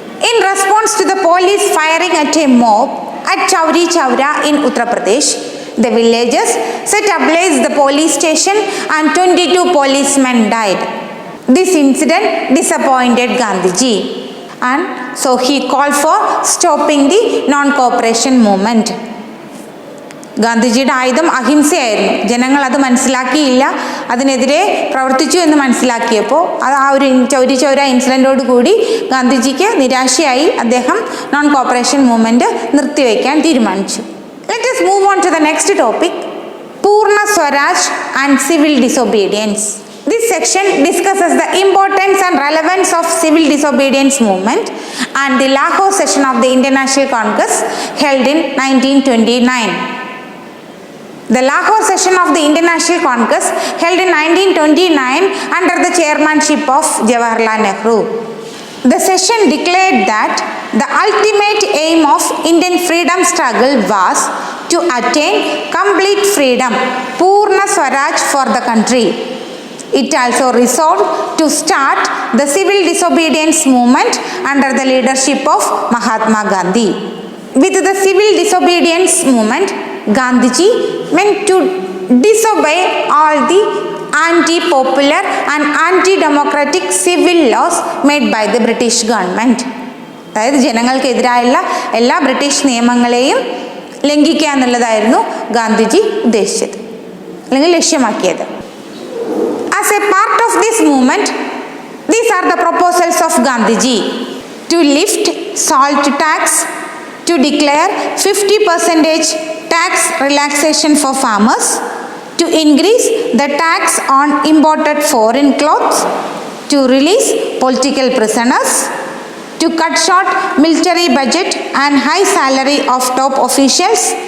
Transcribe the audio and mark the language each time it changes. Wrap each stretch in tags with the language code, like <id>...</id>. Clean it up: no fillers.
<en>In response to the police firing at a mob at Chowri Chowra in Uttar Pradesh, the villagers set ablaze the police station and 22 policemen died. This incident disappointed Gandhiji, and so he called for stopping the non-cooperation movement.</en> <ml>ഗാന്ധിജിയുടെ ആയുധം അഹിംസയായിരുന്നു. ജനങ്ങൾ അത് മനസ്സിലാക്കിയില്ല, അതിനെതിരെ പ്രവർത്തിച്ചു എന്ന് മനസ്സിലാക്കിയപ്പോൾ ആ ഒരു ചൗരി ചൗര ഇൻസിഡൻറ്റോട് കൂടി ഗാന്ധിജിക്ക് നിരാശയായി അദ്ദേഹം നോൺ കോപ്പറേഷൻ മൂവ്മെൻറ്റ് നിർത്തിവെക്കാൻ തീരുമാനിച്ചു.</ml> <en>Let us move on to the next topic, Purna Swaraj and civil disobedience. This section discusses the importance and relevance of civil disobedience movement and the Lahore session of the International Congress held in 1929. The Lahore session of the International Congress held in 1929 under the chairmanship of Jawaharlal Nehru. The session declared that the ultimate aim of Indian freedom struggle was to attain complete freedom, Purna Swaraj for the country. It also resolved to start the civil disobedience movement under the leadership of Mahatma Gandhi. With the civil disobedience movement, Gandhiji meant to disobey all the anti-popular and anti-democratic civil laws made by the British government.</en> <ml>അതായത് ജനങ്ങൾക്കെതിരായുള്ള എല്ലാ British നിയമങ്ങളെയും ലംഘിക്കുക എന്നുള്ളതായിരുന്നു ഗാന്ധിജി ഉദ്ദേശിച്ചത് അല്ലെങ്കിൽ ലക്ഷ്യമാക്കിയത്.</ml> <en>As a part of this movement, these are the proposals of Gandhiji: to lift salt tax, to declare 50% tax relaxation for farmers, to increase the tax on imported foreign clothes, to release political prisoners, to cut short military budget and high salary of top officials,</en>